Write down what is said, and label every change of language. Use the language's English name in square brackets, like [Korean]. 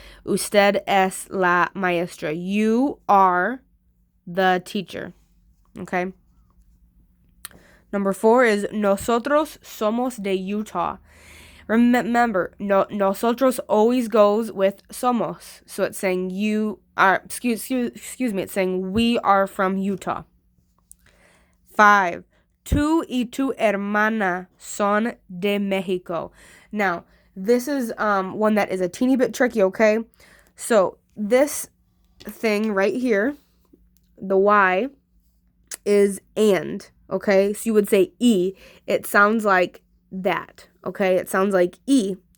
[Spanish] Usted es la maestra. [English] You are the teacher, okay? Number 4 is [Spanish] nosotros somos de Utah. [English] Remember, nosotros always goes with somos. So it's saying you are, excuse me, it's saying we are from Utah. [Spanish] 5, tú y tu hermana son de Mexico. [English] Now, this is one that is a teeny bit tricky, okay? So this thing right here, the Y, is and, okay? So you would say E. It sounds like that, okay? It sounds like E.